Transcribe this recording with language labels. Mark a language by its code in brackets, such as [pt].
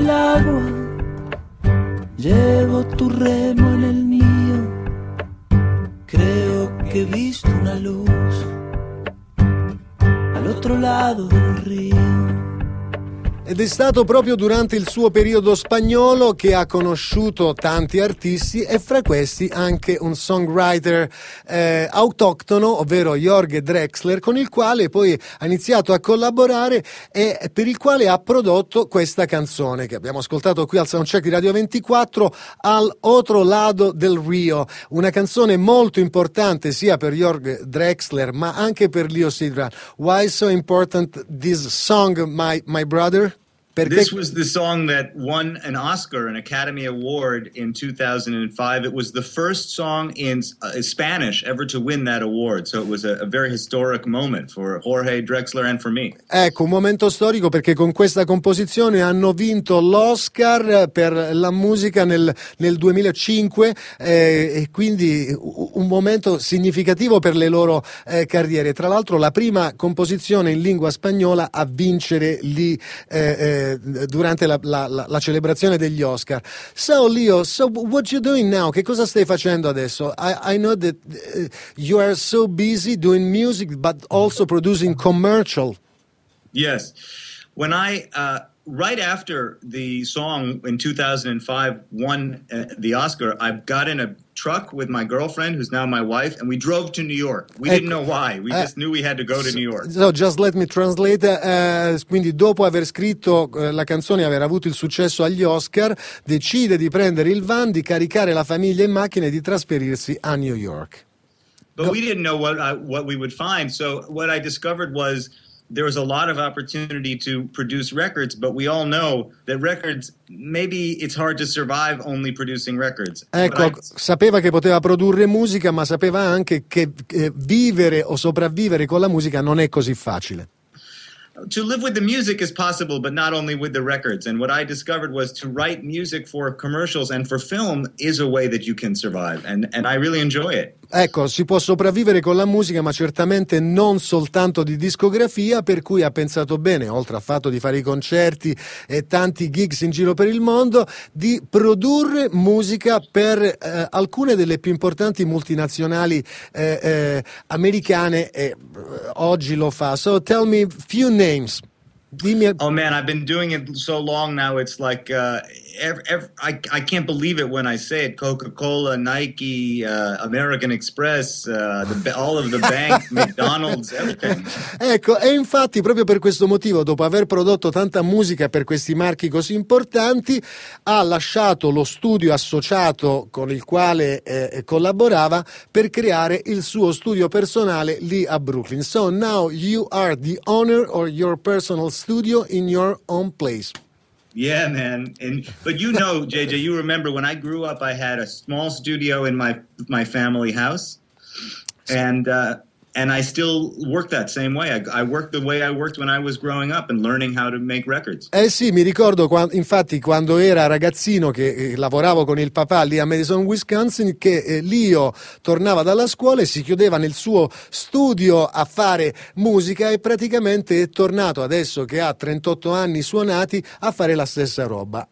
[es] Llevo tu remo en el mío, creo que he visto una luz al otro lado del río. [it] Ed è stato proprio durante il suo periodo spagnolo che ha conosciuto tanti artisti e fra questi anche un songwriter autoctono, ovvero Jorge Drexler, con il quale poi ha iniziato a collaborare e per il quale ha prodotto questa canzone che abbiamo ascoltato qui al Soundcheck di Radio 24, Al Otro Lado del Rio, una canzone molto importante sia per Jorge Drexler ma anche per Leo Sidran. [en] Why so important this song, my brother? This was the song that won an Oscar, an Academy Award, in 2005. It was the first song in Spanish ever to win that award. So it was a very historic moment for Jorge Drexler and for me. [it] Ecco, un momento storico perché con questa composizione hanno vinto l'Oscar per la musica nel 2005 e quindi un momento significativo per le loro carriere. Tra l'altro la prima composizione in lingua spagnola a vincere lì durante la celebrazione degli Oscar. [en] So Leo, so what you doing now? [it] Che cosa stai facendo adesso? [en] I know that you are so busy doing music but also producing commercial. Yes. When I right after the song in 2005 won the Oscar, I got in a truck with my girlfriend, who's now my wife, and we drove to New York. We ecco, didn't know why. We just knew we had to go to New York. So just let me translate. [it] Quindi dopo aver scritto la canzone e aver avuto il successo agli Oscar, decide di prendere il van, di caricare la famiglia in macchina e di trasferirsi a New York. [en] But we didn't know what we would find. So what I discovered was there was a lot of opportunity to produce records, but we all know that records, maybe it's hard to survive only producing records. [it] Ecco, sapeva che poteva produrre musica, ma sapeva anche che vivere o sopravvivere con la musica non è così facile. [en] To live with the music is possible, but not only with the records. And what I discovered was to write music for commercials and for film is a way that you can survive. And I really enjoy it. [it] Ecco, si può sopravvivere con la musica, ma certamente non soltanto di discografia, per cui ha pensato bene, oltre al fatto di fare i concerti e tanti gigs in giro per il mondo, di produrre musica per alcune delle più importanti multinazionali americane, e oggi lo fa. [en] So tell me a few names. Oh man, I've been doing it so long now, it's like I can't believe it when I say it. Coca-Cola, Nike, American Express, all of the banks, McDonald's, everything. [it] Ecco, e infatti proprio per questo motivo, dopo aver prodotto tanta musica per questi marchi così importanti, ha lasciato lo studio associato con il quale collaborava per creare il suo studio personale lì a Brooklyn. [en] So now you are the owner of your personal studio in your own place. Yeah, man. And but you know, JJ, you remember when I grew up, I had a small studio in my family house, and I still work that same way. I work the way I worked when I was growing up and learning how to make records. [it] Eh sì, mi ricordo infatti quando era ragazzino che lavoravo con il papà lì a Madison, Wisconsin, che Leo tornava dalla scuola e si chiudeva nel suo studio a fare musica e praticamente è tornato adesso che ha 38 anni suonati a fare la stessa roba.